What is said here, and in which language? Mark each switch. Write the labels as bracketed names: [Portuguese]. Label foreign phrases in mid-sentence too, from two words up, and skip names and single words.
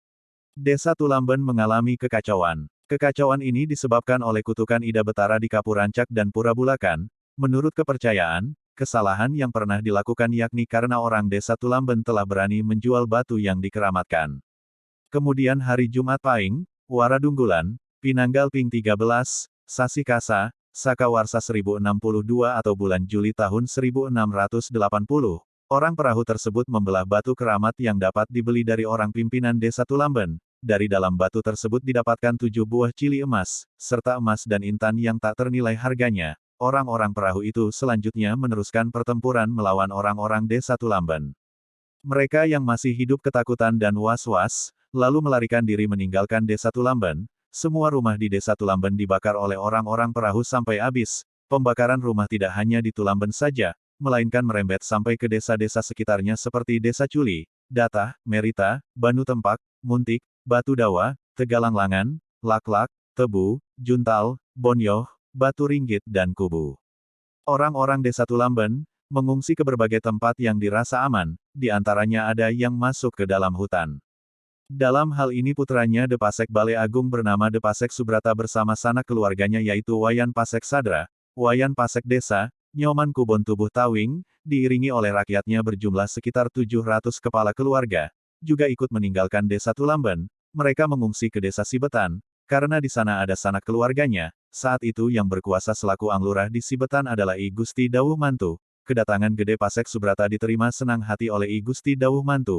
[Indonesian] Desa Tulamben mengalami kekacauan. Kekacauan ini disebabkan oleh kutukan Ida Betara di Kapurancak dan Pura Bulakan. Menurut kepercayaan, kesalahan yang pernah dilakukan yakni karena orang Desa Tulamben telah berani menjual batu yang dikeramatkan. Kemudian hari Jumat Pahing, Wara Dunggulan, Pinanggal Ping 13, Sasi Kasa, Saka Warsa 1062 atau bulan Juli tahun 1680, orang perahu tersebut membelah batu keramat yang dapat dibeli dari orang pimpinan Desa Tulamben. Dari dalam batu tersebut didapatkan 7 buah cili emas, serta emas dan intan yang tak ternilai harganya. Orang-orang perahu itu selanjutnya meneruskan pertempuran melawan orang-orang Desa Tulamben. Mereka yang masih hidup ketakutan dan was-was, lalu melarikan diri meninggalkan Desa Tulamben. Semua rumah di Desa Tulamben dibakar oleh orang-orang perahu sampai habis. Pembakaran rumah tidak hanya di Tulamben saja, melainkan merembet sampai ke desa-desa sekitarnya seperti Desa Culi, Datah, Merita, Banu Tempak, Muntik, Batu Dawa, Tegalanglangan, Laklak, Tebu, Juntal, Bonyoh, Batu Ringgit dan Kubu. Orang-orang Desa Tulamben mengungsi ke berbagai tempat yang dirasa aman, di antaranya ada yang masuk ke dalam hutan. Dalam hal ini putranya De Pasek Bale Agung bernama De Pasek Subrata bersama sanak keluarganya yaitu Wayan Pasek Sadra, Wayan Pasek Desa, Nyoman Kubon Tubuh Tawing, diiringi oleh rakyatnya berjumlah sekitar 700 kepala keluarga, juga ikut meninggalkan desa Tulamben. Mereka mengungsi ke desa Sibetan, karena di sana ada sanak keluarganya. Saat itu yang berkuasa selaku Anglurah di Sibetan adalah I Gusti Dawuh Mantu. Kedatangan Gede Pasek Subrata diterima senang hati oleh I Gusti Dawuh Mantu.